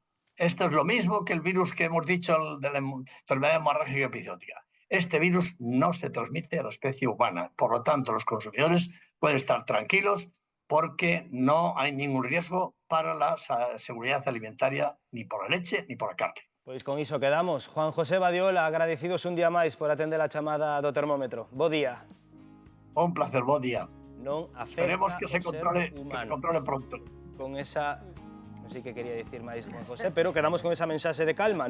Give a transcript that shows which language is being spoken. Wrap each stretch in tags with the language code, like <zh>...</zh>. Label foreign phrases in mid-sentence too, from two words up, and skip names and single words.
<es>Esto es lo mismo que el virus que hemos dicho de la enfermedad hemorrágica epizootica. Este virus no se transmite a la especie humana. Por lo tanto, los consumidores pueden estar tranquilos porque no hay ningún riesgo para la seguridad alimentaria ni por la leche ni por la carne.</es> <gl>Pois con iso quedamos. Juan José Badiola, agradecidos un día máis por atender a chamada do termómetro. Bo día.</gl> <es>Un placer, buen día.</es> <gl>Non afecta Esperemos que o se ser humano. controle pronto. Con esa... non sei que quería dicir máis Juan José, pero quedamos con esa mensaxe de calma.</gl>